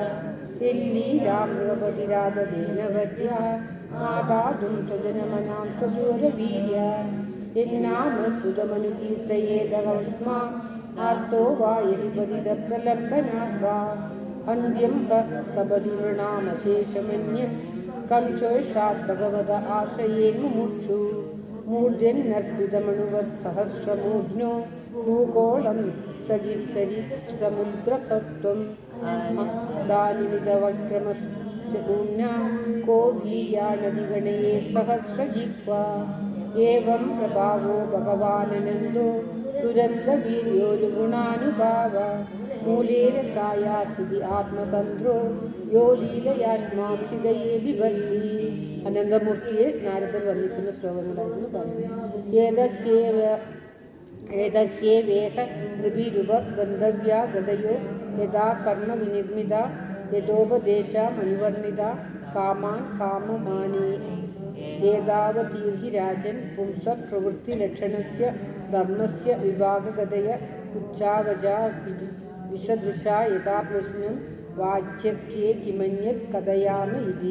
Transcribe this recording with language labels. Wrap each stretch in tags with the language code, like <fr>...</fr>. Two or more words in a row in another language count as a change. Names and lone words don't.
<sa>എല്ലീരാമൃഗപതിരാധദേനവദ്യ മാതാതും സജനമനാം സ്വദൂരവീര്യ എന്നാമ ശ്രുതമനുകീർത്തയേതകസ്മാ ആർത്തോ വാ യതിപതിത പ്രലംബനാത് വാ അന്ത്യം സപതി നൃണാമശേഷമന്യം कंशोषात् भगवद आश्रयेन मुमुक्षु मूर्ध्यन्नर्पितमणुवत् सहस्रमूर्ध्नो भूगोलं सगिरिसरि समुद्रसत्त्वम् दानिमिदवक्रमस्य भूम्ना को वीर्यानदिगणये सहस्रजिह्वा एवं प्रभावो भगवाननन्दो दुरन्तवीर्योरुगुणानुभाव मूलेरसाया स्थिति आत्मतन्त्रो യോ ലീലയാഷ്മാംസിതയെ ബിഭർത്തി.</sa> <ml>അനന്തമൂർത്തിയെ നാരദർ വന്നിക്കുന്ന ശ്ലോകങ്ങളായിരുന്നു പറയുന്നത്.</ml> <sa>ഏതഹ്യേവേഹ നൃഭിരുപ ഗന്ധവ്യാ ഗതയോ യഥാ കർമ്മ വിനിർമ്മിത യഥോപദേശാമനുവർണിത കാമാൻ കാമമാനേ ഏതാവതീർഹി രാജൻ പുംസ പ്രവൃത്തിലക്ഷണസ്യ ധർമ്മസ്യ വിഭാഗഗതയ ഉച്ചാവചാ വിസദൃശാ യഥാ പ്രശ്നം വാച്യക്കേ കിമന്യത് കഥയാമ ഇതി.</sa>